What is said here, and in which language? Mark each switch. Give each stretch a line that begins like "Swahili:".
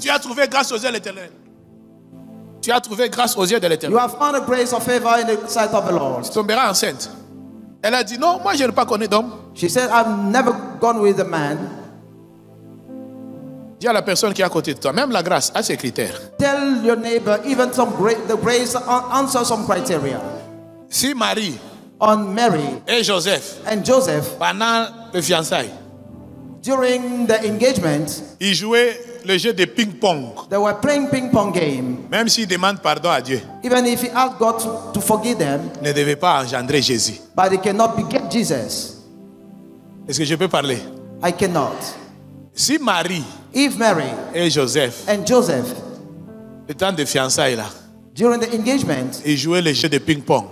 French: Tu as trouvé grâce aux yeux de l'Éternel. Tu as trouvé grâce aux yeux de
English: You
French: l'Éternel.
English: have found a grace of favor in the sight of the Lord.
French: Tu tomberas enceinte. Elle a dit non, moi je n'ai pas connu d'homme.
English: She said, I've never gone with a man.
French: Dis à la personne qui est à côté de toi, même la grâce a ses critères.
English: Tell your neighbor, even the grace answers some criteria.
French: Si Marie
English: On Mary
French: et Joseph,
English: and Joseph,
French: pendant le fiançailles,
English: during the engagement,
French: ils jouaient le jeu de ping-pong,
English: they were playing ping pong game.
French: même s'ils demandent pardon à Dieu,
English: Even if he asked God to forgive them,
French: ne devaient pas engendrer Jésus.
English: but they cannot beget Jesus.
French: Est-ce que je peux parler?
English: I cannot.
French: Si Marie
English: If Mary
French: et Joseph,
English: and Joseph,
French: le temps de fiançailles là,
English: during the engagement,
French: ils jouaient le jeu de ping-pong.